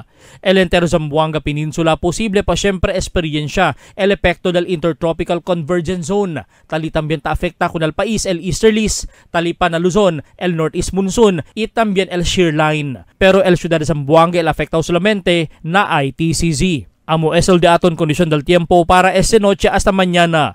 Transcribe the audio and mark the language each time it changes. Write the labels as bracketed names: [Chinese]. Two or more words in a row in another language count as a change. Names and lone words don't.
[Chavacano] El entero Zamboanga Peninsula posible pa siyempre experiencia el epekto del [English] Intertropical Convergence Zone. [Chavacano] Tali también ta afecta con el país el easterlies, tali pa na Luzon el [English] northeast monsoon [Chavacano] y también el [English] shear line. [Chavacano] Pero el ciudad de Zamboanga el afectado solamente na ITCZ. Amo es el di aton kondisyon del tiempo para esta noche hasta mañana.